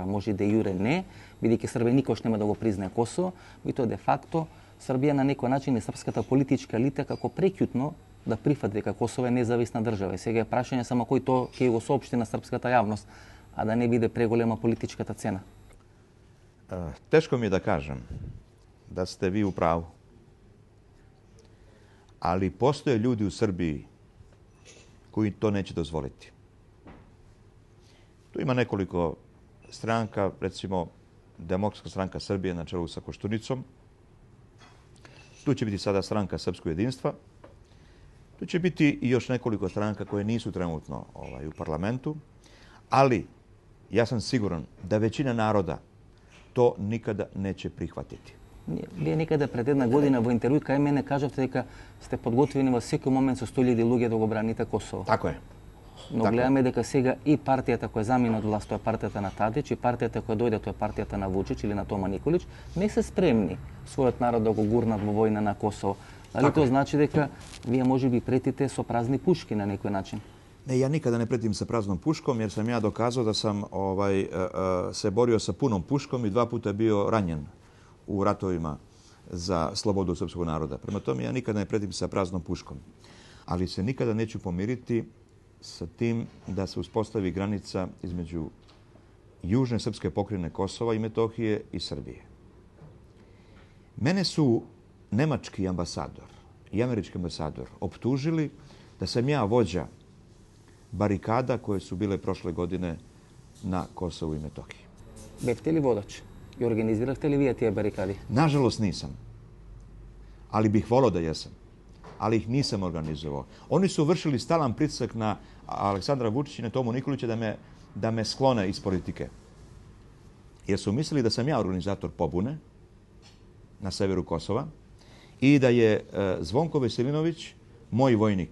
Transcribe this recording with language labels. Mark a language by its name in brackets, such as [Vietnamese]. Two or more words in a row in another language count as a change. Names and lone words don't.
[Macedonian] Може [Latin] de jure [Macedonian] не, бидејќи Србија никош нема да го признае Косово, и тоа [Latin] de facto [Macedonian] Србија на некој начин е српската политичка елита како прекјутно да прифати дека Косово е независна држава. И сега е прашање само кој тоа ќе го соопшти на српската јавност, а да не биде преголема политичката цена. Тешко ми е да кажем [Serbian] да сте ви у праву. Ali postoje ljudi u Srbiji koji to neće dozvoliti. Tu ima nekoliko stranka, recimo Demokratska stranka Srbije na čelu sa Koštunicom. Tu će biti sada stranka Srpskog jedinstva. Tu će biti i još nekoliko stranka koje nisu trenutno u parlamentu. Ali ja sam siguran da većina naroda to nikada neće prihvatiti. [Macedonian] Вие некаде пред една година во интервју кај мене кажавте дека сте подготвени во секој момент со 100.000 луѓе да го браните Косово. Тако е. Но гледаме дека сега и партијата која замина од власт, тоа е партијата на Тадич, и партијата која дојде, тоа е партијата на Вучич или на Тома Николич, не се спремни својот народ да го гурнат во војна на Косово. Дали тоа значи дека вие можеби претите со празни пушки на некој начин? [Serbian] Ne, ja nikada ne pretim sa praznom puškom jer sam ja dokazao da sam se borio sa punom puškom i 2 puta bio ranjen u ratovima za slobodu srpskog naroda. Prema tome, ja nikada ne pretim sa praznom puškom. Ali se nikada neću pomiriti sa tim da se uspostavi granica između južne srpske pokrajine Kosova i Metohije i Srbije. Mene su nemački ambasador i američki ambasador optužili da sam ja vođa barikada koje su bile prošle godine na Kosovu i Metohiji. [Macedonian] Бевте ли водач? И организиравте ли вие тие барикади? [Serbian] Nažalost nisam. Ali bih volao da jesam. Ali ih nisam organizovao. Oni su vršili stalan pritisak na Aleksandra Vučića i na Tomu Nikolića da me sklone iz politike. Jer su mislili da sam ja organizator pobune na severu Kosova i da je Zvonko Veselinović moj vojnik.